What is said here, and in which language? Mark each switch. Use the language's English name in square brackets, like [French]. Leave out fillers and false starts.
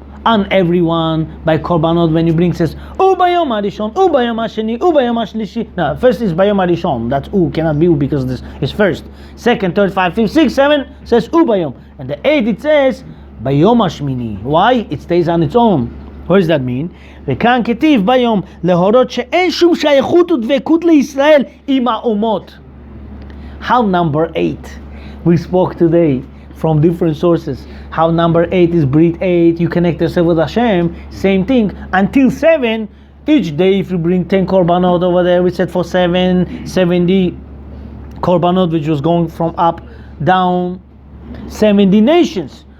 [English] on everyone by korbanot. When you bring, says [Hebrew] ubayom harishon, ubayom hasheni, ubayom hashlishi. [English] Now first is [Hebrew] bayom harishon. [English] That's cannot be because this is first. Second, third, 5, 5, 6, 7 says [Hebrew] ubayom, [English] and the 8 it says [Hebrew] bayom hashmini. [English] Why? It stays on its own. What does that mean? [Hebrew] וכאן כתיב ביום להורות שאין שום שייכות ודבקות לישראל עם האומות. [English] How number 8? We spoke today from different sources. How number 8 is Brit 8, you connect yourself with Hashem, same thing. Until 7, each day if you bring 10 korbanot over there, we said for 7, 70 korbanot, which was going from up, down, 70 nations.